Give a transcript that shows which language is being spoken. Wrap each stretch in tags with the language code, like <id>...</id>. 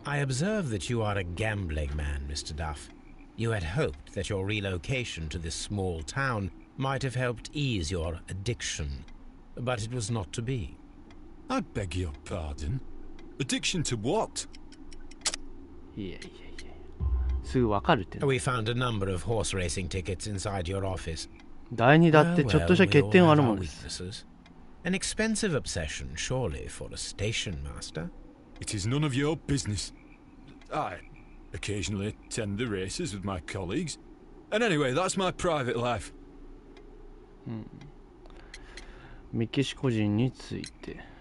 <en>I observe that you are a gambling man, Mr. Duff. You had hoped that your relocation to this small town might have helped ease your addiction, but it was not to be. I beg your pardon? Addiction to what?</en> <ja>いやいやいや。すぐわかるって。</ja> <en>We found a number of horse racing tickets inside your office.</en> <ja>第二だってちょっとした欠点はあるもんです。</ja> <en>An expensive obsession, surely, for a station master. It is none of your business. I occasionally attend the races with my colleagues. And anyway, that's my private life.</en> <ja>メキシコ人について。</ja>